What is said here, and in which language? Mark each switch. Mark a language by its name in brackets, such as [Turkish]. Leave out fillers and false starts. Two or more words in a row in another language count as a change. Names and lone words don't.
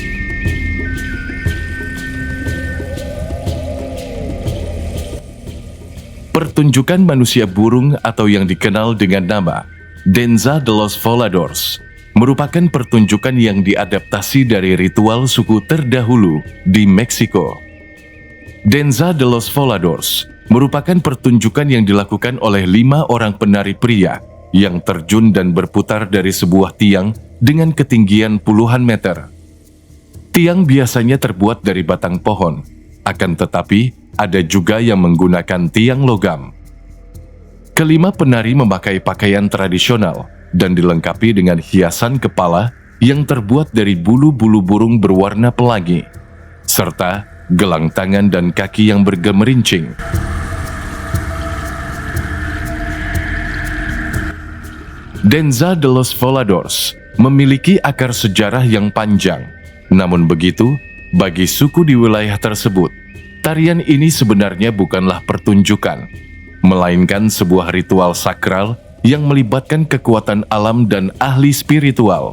[Indonesian] Pertunjukan manusia burung atau yang dikenal dengan nama Danza de los Voladores merupakan pertunjukan yang diadaptasi dari ritual suku terdahulu di Meksiko. Danza de los Voladores merupakan pertunjukan yang dilakukan oleh 5 orang penari pria yang terjun dan berputar dari sebuah tiang dengan ketinggian puluhan meter. Tiang biasanya terbuat dari batang pohon, akan tetapi ada juga yang menggunakan tiang logam. Kelima penari memakai pakaian tradisional dan dilengkapi dengan hiasan kepala yang terbuat dari bulu-bulu burung berwarna pelangi, serta gelang tangan dan kaki yang bergemerincing. Danza de los Voladores memiliki akar sejarah yang panjang. Namun begitu, bagi suku di wilayah tersebut, tarian ini sebenarnya bukanlah pertunjukan, melainkan sebuah ritual sakral yang melibatkan kekuatan alam dan ahli spiritual.